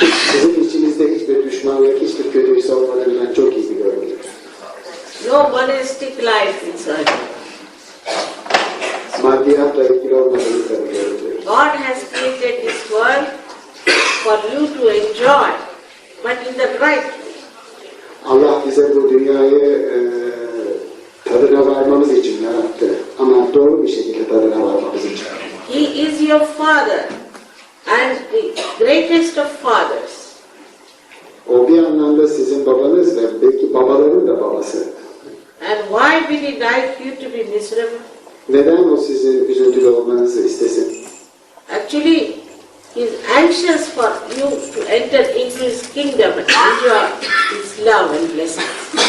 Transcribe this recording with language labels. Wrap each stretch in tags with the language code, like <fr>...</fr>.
<tr>Sizin içinizde hiçbir düşmanlık, hiçbir kötülük olmadığını ben çok iyi biliyorum.</tr> <en>No monastic life in Sahaja.</en> <tr>Maddiyatla ilgili olmadığını da biliyorum.</tr> <en>God has created this world for you to enjoy, but in the right way.</en> <tr>Allah bize bu dünyayı tadına varmamız için yarattı. Ama doğru bir şekilde tadına varmamız için.</tr> <en>He is your father and the greatest of fathers.</en> <tr>O bir anlamda sizin babanız ve belki babaların da babası.</tr> <en>And why will he like you to be miserable?</en> <tr>Neden o sizin üzüntülü olmanızı istesin?</tr> <en>Actually, he is anxious for you to enter into his kingdom and enjoy his love and blessings.</en>